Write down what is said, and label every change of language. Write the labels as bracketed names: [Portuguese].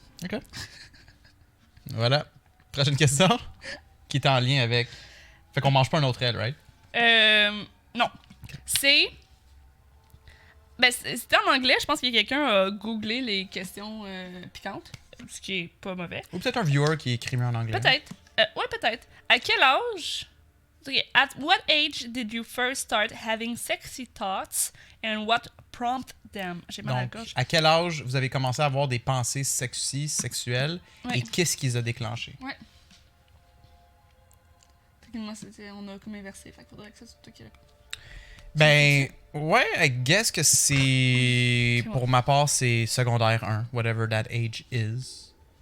[French] Ok. Voilà. Prochaine question. qui est en lien avec... Fait qu'on mange pas un autre aile, right? Non. C'est... Ben, c'était en anglais. Je pense que quelqu'un a googlé les questions piquantes, ce qui est pas mauvais. Ou peut-être un viewer qui écrit mieux en anglais. Peut-être. Ouais, peut-être. À quel âge... [English] Okay, at what age did you first start having sexy thoughts and what prompted them? [French] J'ai mal à la Donc, gorge. à quel âge vous avez commencé à avoir des pensées sexuelles Ouais. et qu'est-ce qui les a déclenchées? Ouais. Techniquement, on a comme inversé. Fait qu'il faudrait que ça soit toi qui réponds. Ben, ouais, [English] I guess [French] que c'est... Pour ma part, c'est secondaire 1, [English] whatever that age is.